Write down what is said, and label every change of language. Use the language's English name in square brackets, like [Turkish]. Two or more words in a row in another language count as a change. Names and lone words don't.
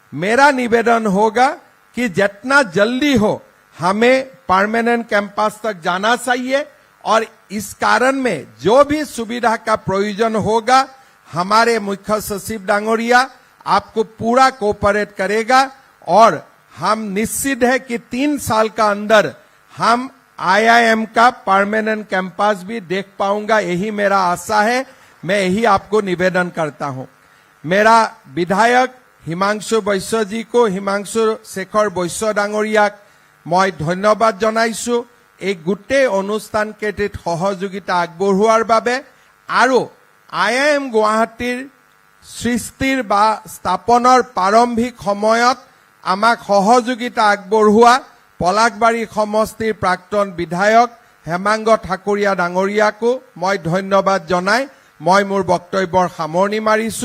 [Hindi] लेकिन मेरा निवेदन होगा कि जितना जल्दी हो हमें परमानेंट कैंपस तक जाना चाहिए और इस कारण में जो भी सुविधा का प्रयोजन होगा हमारे मुख्य सचिव डांगोरिया आपको पूरा कोऑपरेट करेगा और हम निश्चित है कि 3 साल का अंदर हम IIM का परमानेंट कैंपस भी देख पाऊंगा, यही मेरा आशा है। मैं यही आपको निवेदन करता हूं। मेरा विधायक हिमांशु बैश्य जी को, हिमांशु शेखर बैश्य डांगरियाक मैं [Assamese] ধন্যবাদ জনাইছো এই গোটেই অনুষ্ঠান কেইটিত সহযোগিতা আগবঢ়োৱাৰ বাবে আৰু IIM গুৱাহাটীৰ সৃষ্টিৰ বা স্থাপনৰ প্ৰাৰম্ভিক সময়ত আমাক সহযোগিতা আগবঢ়োৱা পলাকবাৰী সমষ্টিৰ প্ৰাক্তন বিধায়ক হেমাংগ ঠাকুৰীয়া ডাঙৰীয়াকো মই ধন্যবাদ জনাই মই মোৰ বক্তব্যৰ সামৰণি মাৰিছো।